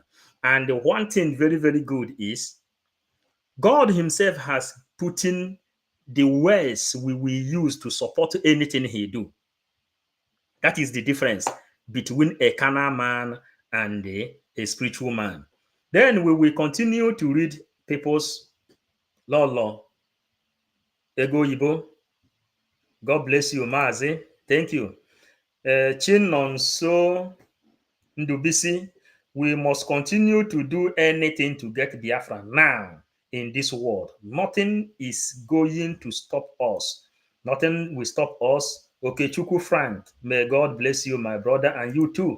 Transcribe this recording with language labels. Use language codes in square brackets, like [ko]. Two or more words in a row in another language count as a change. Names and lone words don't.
[en] And the one thing very, very good is God himself has put in the words we will use to support anything he do. That is the difference between a carnal man and a spiritual man. Then we will continue to read people's law. Ego Ibo. God bless you, Mazi. Thank you. Chinonso Ndubisi. We must continue to do anything to get Biafra now in this world. Nothing is going to stop us. Nothing will stop us. Okay, Chuku Frank, may God bless you, my brother, and you too.